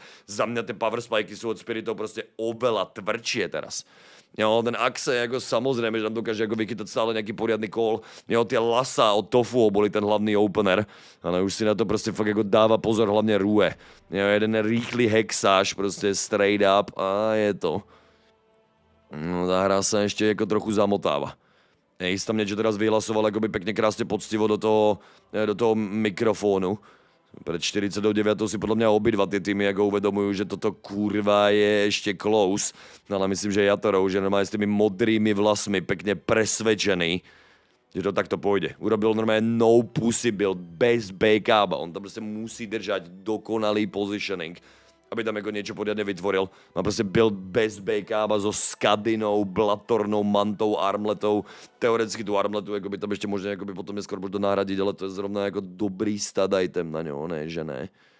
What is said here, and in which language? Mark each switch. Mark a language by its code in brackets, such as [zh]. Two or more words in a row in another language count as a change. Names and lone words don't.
[sk] Za mňa tie [en] power spiky [sk] sú od Spiritov proste oveľa tvrdšie teraz. Jo, ten Axe jako samozrejme, že tam dokáže jako vychytať stále nejaký poriadny call. Jo, tie Lasa od Tofu boli ten hlavný opener, ale už si na to proste fakt jako dáva pozor, hlavne Rue. Jo, jeden rýchly hexáž, proste [en] straight up [sk] a je to. No, tá hra sa ešte jako trochu zamotáva. Ace tam niečo teraz vyhlasoval akoby pekne krásne poctivo do toho mikrofónu. Pred 49. si podľa mňa obidva tie týmy ako uvedomujú, že toto kurva je ešte close. No ale myslím, že Jatoro už je normálne s tými modrými vlasmi pekne presvedčený, že to takto pôjde. Urobil normálne [en] no pussy build [sk] bez backupa. On tam proste musí držať dokonalý positioning, aby tam jako niečo poriadne vytvoril. Má proste build bez backupa so skadinou, blatornou, mantou, armletou. Teoreticky tu armletu jako by tam ešte možno jako by potom neskôr možno nahradiť, ale to je zrovna jako dobrý [en] stat item [sk] na ňo, ne, že ne.